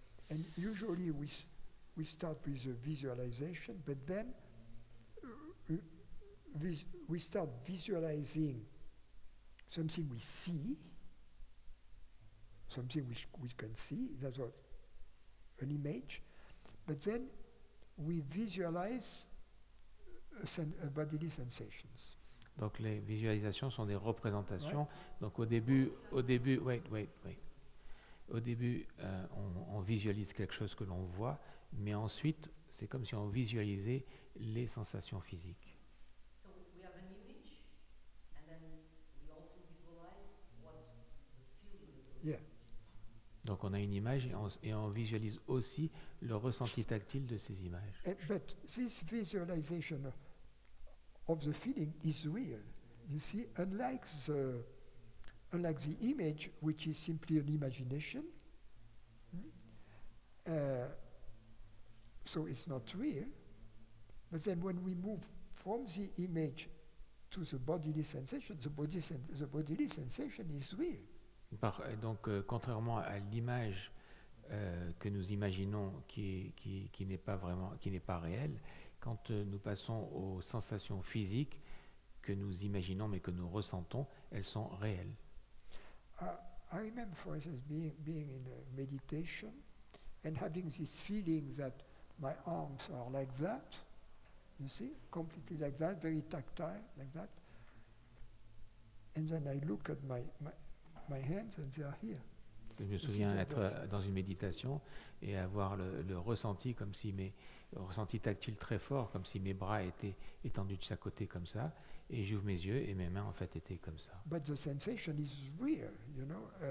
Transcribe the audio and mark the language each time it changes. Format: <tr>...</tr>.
<en>And usually we start with a visualization, but then we start visualizing something we see, something which we can see, that's what, an image, but then we visualize bodily sensations.</en> <fr>Donc les visualisations sont des représentations. Ouais. Donc au début,</fr> <en>wait.</en> <fr>Au début, on visualise quelque chose que l'on voit, mais ensuite, c'est comme si on visualisait les sensations physiques.</fr> <en>So we have an image, and then we also visualize what the feeling of the Yeah. image.</en> <fr>Donc on a une image et on visualise aussi le ressenti tactile de ces images.</fr> <en>But this visualization of the feeling is real. You see, unlike the image, which is simply an imagination, so it's not real. But then when we move from the image to the bodily sensation, the bodily sensation is real.</en> <fr>Donc, contrairement à l'image que nous imaginons qui n'est pas vraiment, qui n'est pas réelle, quand nous passons aux sensations physiques que nous imaginons mais que nous ressentons, elles sont réelles.</fr> <en>I remember, for instance, being in a meditation and having this feeling that my arms are like that, you see, completely like that, very tactile, like that. And then I look at my hands and they are here.</en> <fr>Je me souviens être dans une méditation et avoir le ressenti comme si le ressenti tactile très fort, comme si mes bras étaient étendus de chaque côté comme ça, et j'ouvre mes yeux et mes mains en fait étaient comme ça.</fr> <en>But the sensation is real, you know.</en>